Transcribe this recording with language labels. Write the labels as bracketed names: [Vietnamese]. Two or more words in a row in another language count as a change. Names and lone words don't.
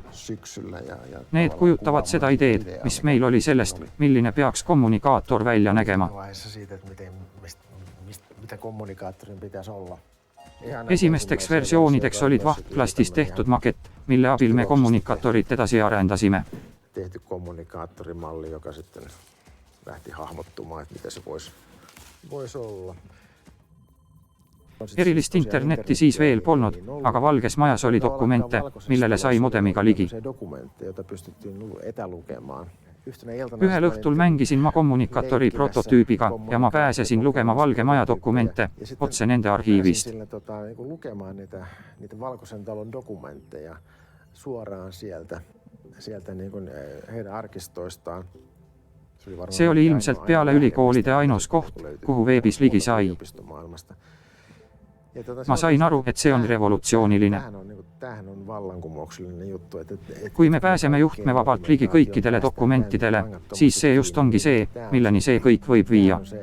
[Estonian] Need kujutavad seda ideed, mis meil oli sellest, milline peaks kommunikaator välja nägema. Esimesteks versioonideks olid vahtplastist tehtud makett, mille abil me kommunikaatorit edasi arendasime. [Finnish] Tehty kommunikaattorimalli, joka sitten lähti hahmottumaan, että mitä se voisi olla. [Estonian] Erilist internetti siis veel polnud, aga Valges Majas oli dokumente, millele sai modemiga ligi. Ühel õhtul mängisin ma kommunikaatori prototüübiga ja ma pääsesin lugema Valge Maja dokumente otse nende arhiivist. [Finnish] Valkoisen talon dokumentteja suoraan sieltä heidän arkistoistaan. [Estonian] See oli ilmselt peale ülikoolide ainus koht, kuhu veebis ligi sai. Ma sain aru, et see on revolutsiooniline. Kui me pääseme juhtmevabalt ligi kõikidele dokumentidele, siis see just ongi see, milleni see kõik võib viia.